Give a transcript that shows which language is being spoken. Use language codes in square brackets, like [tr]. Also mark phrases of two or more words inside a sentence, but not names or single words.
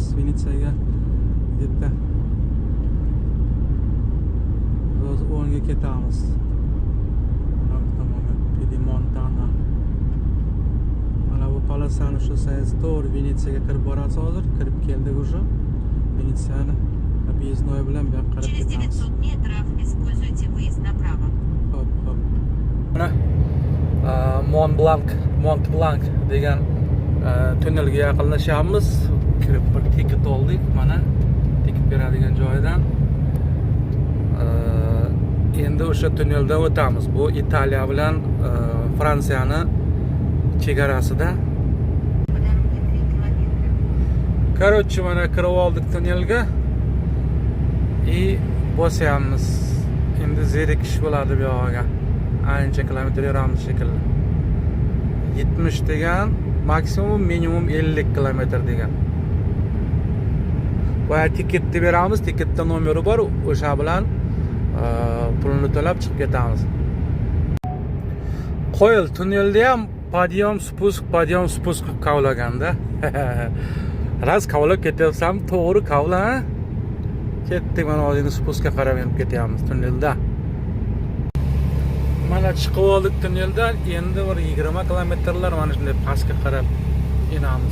[uz] Venetsiyaga yerda. Biz o'ngga ketamiz. Piemontana. Mana bu polosani shu sayz to'g'ri Venetsiyaga kirib boramiz hozir. Kirib keldik уже. Venetsiyani объездной bilan bu yoqqa qarab [ru] Через [uz] ketamiz. [ru] 900 метров используйте выезд направо. [uz] Hop. Mana Mont Blanc degan tunnelga yaqinlashyapmiz. Kirib bir tiket oldik. Mana tiket beradigan joydan endi o'sha tunneldan o'tamiz. Bu Italiya bilan Fransiyani chegarasida. [ru] По дороге 3 километра. Короче, [uz] mana kirib oldik tunnelga. Bosyapmiz. Endi zerikish bo'ladi bu yoqqa. Ancha kilometr yuramiz shekilli. 70 degan, maksimum minimum 50 kilometr degan. Va tiketni beramiz, tiketda nomeri bor, o'sha bilan pulni to'lab chiqib ketamiz. Qo'yil tunnelda ham [ru] подъем спуск [uz] qilib kavlaganda. Raz kavlab ketyapsam, to'g'ri kavla. Ketdik, mana hozir spuskga qarab ketyapmiz tunnelda. Mana chiqib oldik tunneldan, endi bir 20 kilometrlar mana shunday pastga qarab inamiz.